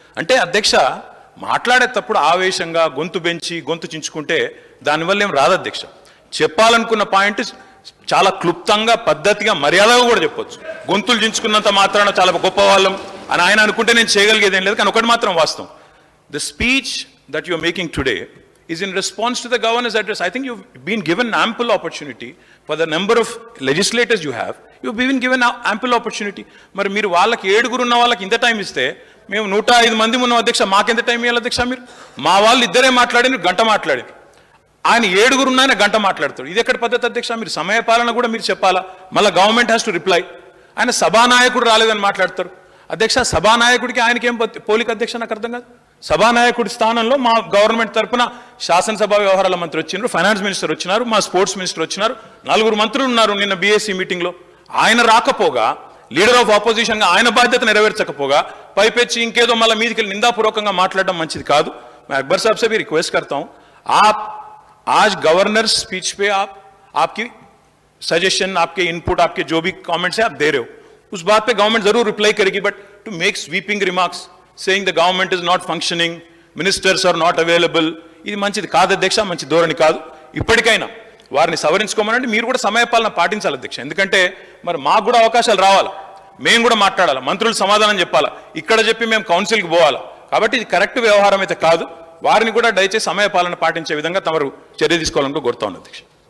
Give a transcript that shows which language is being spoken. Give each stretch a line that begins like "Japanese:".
Telugu: అంటే అధ్యక్ష, మాట్లాడేటప్పుడు ఆవేశంగా గొంతు బెంచి గొంతు చించుకుంటే దానివల్ల ఏం రాదు అధ్యక్ష. చెప్పాలనుకున్న పాయింట్ చాలా క్లుప్తంగా, పద్ధతిగా, మర్యాదగా కూడా చెప్పొచ్చు. గొంతులు చించుకున్నంత మాత్రాన చాలా గొప్ప వాళ్ళం అని ఆయన అనుకుంటే నేను చేయగలిగేది ఏం లేదు. కానీ ఒకటి మాత్రం వాస్తవం,
English: The speech that you are making today is in response to the governor's address. I think you've been given ample opportunity for the number of legislators you have. You've been given ample opportunity.
Telugu: మరి మీరు వాళ్ళకి 7 ఉన్న వాళ్ళకి ఇంత time ఇస్తే, మేము 105 మంది ఉన్నాం అధ్యక్ష, మాకెంత టైం ఇవ్వాలి అధ్యక్ష? మీరు మా వాళ్ళు ఇద్దరే మాట్లాడిన, గంట మాట్లాడారు. ఆయన 7 ఉన్న ఆయన గంట మాట్లాడతాడు. ఇది ఎక్కడ పద్ధతి అధ్యక్ష? మీరు సమయపాలన కూడా మీరు చెప్పాలా? మళ్ళీ
English: Government has to reply.
Telugu: ఆయన సభానాయకుడు రాలేదని మాట్లాడతారు అధ్యక్ష. సభానాయకుడికి ఆయనకి ఏం పోలిక అధ్యక్ష? నాకు అర్థం కాదు. సభానాయకుడి స్థానంలో మా గవర్నమెంట్ తరఫున శాసనసభ వ్యవహారాల మంత్రి వచ్చినారు, ఫైనాన్స్ మినిస్టర్ వచ్చినారు, మా స్పోర్ట్స్ మినిస్టర్ వచ్చినారు, 4 మంత్రులు ఉన్నారు నిన్న బీఎస్సీ మీటింగ్లో. ఆయన రాకపోగా, లీడర్ ఆఫ్ ఆపోజిషన్గా ఆయన బాధ్యత నెరవేర్చకపోగా పైపెచ్చి ఇంకేదో మళ్ళీ మీదికి నిందాపూర్వకంగా మాట్లాడడం మంచిది కాదు.
Hindi: मैं अकबर साहब से भी रिक्वेस्ट करता हूं, आप आज गवर्नर स्पीच पे आपकी सजेशन, आपके इनपुट, आपके जो भी कमेंट्स है आप दे रहे हो, उस बात पे गवर्नमेंट जरूर रिप्लाई करेगी.
English: but to make sweeping remarks saying the government is not functioning, ministers are not available,
Telugu: ఇది మంచిది కాదు అధ్యక్ష, మంచి ధోరణి కాదు. ఇప్పటికైనా వారిని సవరించుకోమనండి. మీరు కూడా సమయపాలన పాటించాలి అధ్యక్ష. ఎందుకంటే మరి మాకు కూడా అవకాశాలు రావాలి, మేము కూడా మాట్లాడాలి, మంత్రులు సమాధానం చెప్పాలా, ఇక్కడ చెప్పి మేము కౌన్సిల్కి పోవాలా. కాబట్టి ఇది కరెక్ట్ వ్యవహారం అయితే కాదు. వారిని కూడా దయచేసి సమయపాలన పాటించే విధంగా తమరు చర్య తీసుకోవాలని కోరుతా ఉన్నాను అధ్యక్ష.